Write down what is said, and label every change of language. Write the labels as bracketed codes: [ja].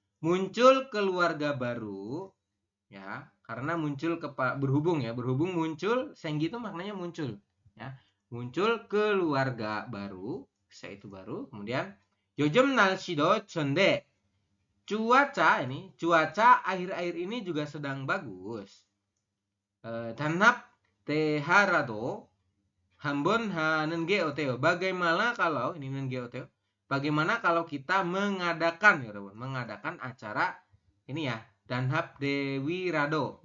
[id] Muncul keluarga baru ya, karena muncul berhubung muncul, Sengi itu maknanya muncul ya. Muncul keluarga baru, se itu baru. Kemudian [ko] 요즘 날씨도 좋은데, [id] cuaca akhir-akhir ini juga sedang bagus. [ko] 단합 대화라도 한번 하는 게 어때요? [id] Bagaimana kalau ini [ko] 하는 게 어때요? [id] Bagaimana kalau kita mengadakan acara ini ya, Danhap Dewi Rado.